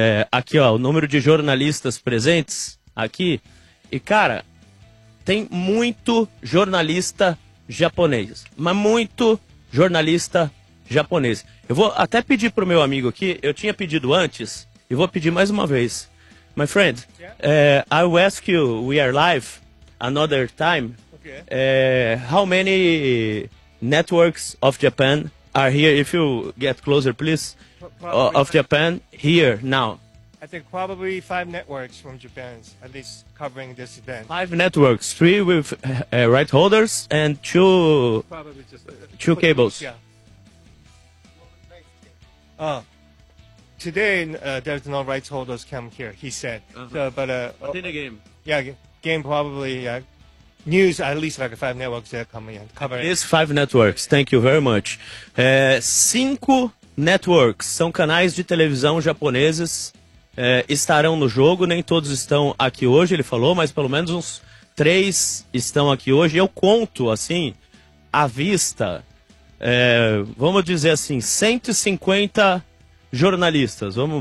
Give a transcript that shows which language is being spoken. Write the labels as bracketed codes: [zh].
[pt] Aqui ó, o número de jornalistas presentes aqui, e cara, tem muito jornalista japonês, mas muito jornalista japonês. Eu vou até pedir pro meu amigo aqui, eu tinha pedido antes, e vou pedir mais uma vez. [en] My friend, I will ask you, we are live, another time, how many networks of Japan are here, if you get closer, please, of Japan, here, now. I think probably 5 networks from Japan, at least covering this event. 5 networks, 3 with right holders and 2 two cables. Yeah. Today, there's no right holders come here, he said. Uh-huh. So, but in the game. Yeah, game probably, yeah. News, at least like 5 networks that are coming in. Covering. These 5 networks, thank you very much. [pt] 5 networks, são canais de televisão japoneses, estarão no jogo, nem todos estão aqui hoje, ele falou, mas pelo menos uns 3 estão aqui hoje. Eu conto, assim, à vista, vamos dizer assim, 150 jornalistas.